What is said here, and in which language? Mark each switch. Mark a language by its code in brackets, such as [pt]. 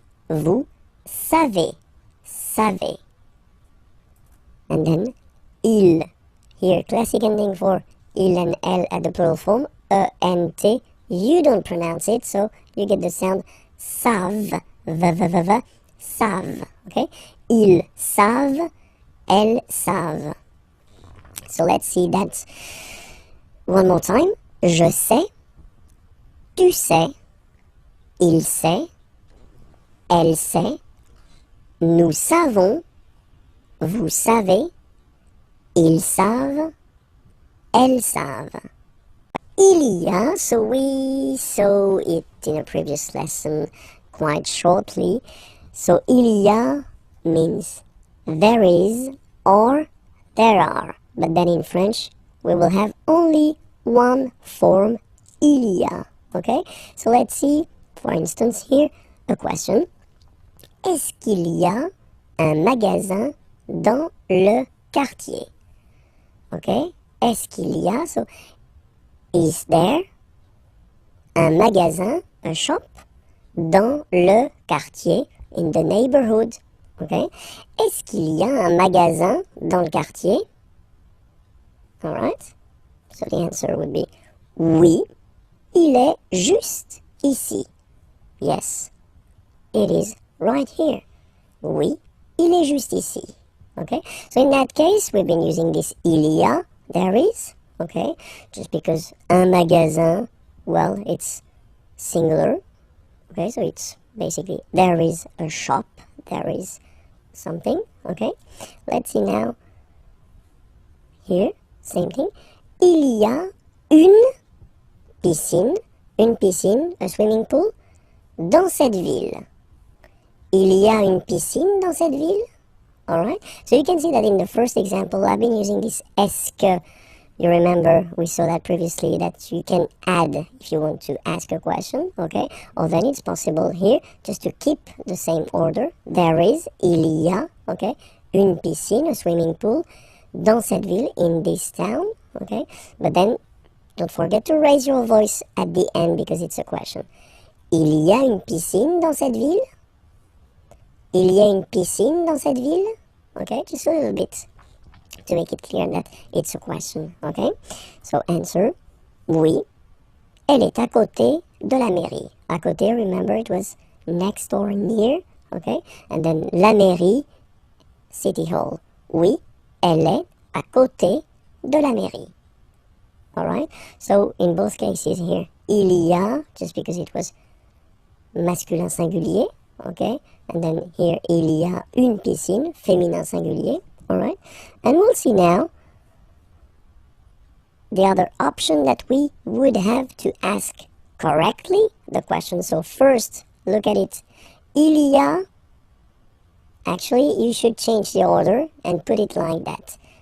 [fr] Vous savez. Savez. [en] And then [fr] il. [en] Here, classic ending for il and L at the plural form, E-N-T. You don't pronounce it, so you get the sound savent, v-v-v-v, savent. Okay? [fr] Ils savent, elles savent. [en] So let's see that one more time. [fr] Je sais, tu sais, il sait, elle sait, nous savons, vous savez, ils savent, elles savent. Il y a, [en] so we saw it in a previous lesson quite shortly. So il y a means there is or there are. But then in French, we will have only one form, [fr] il y a. [en] Okay? So let's see, for instance, here, a question. [fr] Est-ce qu'il y a un magasin dans le quartier? [en] Okay? [fr] Est-ce qu'il y a? [en] So, is there [fr] un magasin, [en] a shop, [fr] dans le quartier, [en] in the neighborhood? Okay? [fr] Est-ce qu'il y a un magasin dans le quartier? [en] Alright? So the answer would be [fr] oui, il est juste ici. [en] Yes, it is right here. [fr] Oui, il est juste ici. [en] Okay? So in that case, we've been using this il y a, there is, okay? Just because un magasin, well, it's singular. Okay, so it's basically there is a shop, there is something, okay? Let's see now. Here, same thing. [fr] Il y a une piscine une piscine, [en] a swimming pool, [fr] dans cette ville. Il y a une piscine dans cette ville. [en] Alright, so you can see that in the first example, I've been using this est-ce que. You remember, we saw that previously, that you can add if you want to ask a question, okay? Or then it's possible here just to keep the same order. There is, il y a, okay? Une piscine, a swimming pool, [fr] dans cette ville, [en] in this town, okay? But then, don't forget to raise your voice at the end because it's a question. [fr] Il y a une piscine dans cette ville? Il y a une piscine dans cette ville? [en] Okay, just a little bit to make it clear that it's a question, okay? So answer, [fr] oui, elle est à côté de la mairie. À côté, [en] remember it was next or near, okay? And then la mairie, city hall. [fr] Oui, elle est à côté de la mairie. [en] Alright? So in both cases here, il y a, just because it was masculin singulier, okay? And then here, [fr] il y a une piscine, féminin singulier. [en] Alright, and we'll see now the other option that we would have to ask correctly the question. So first, look at it. Il y a, actually you should change the order and put it like that.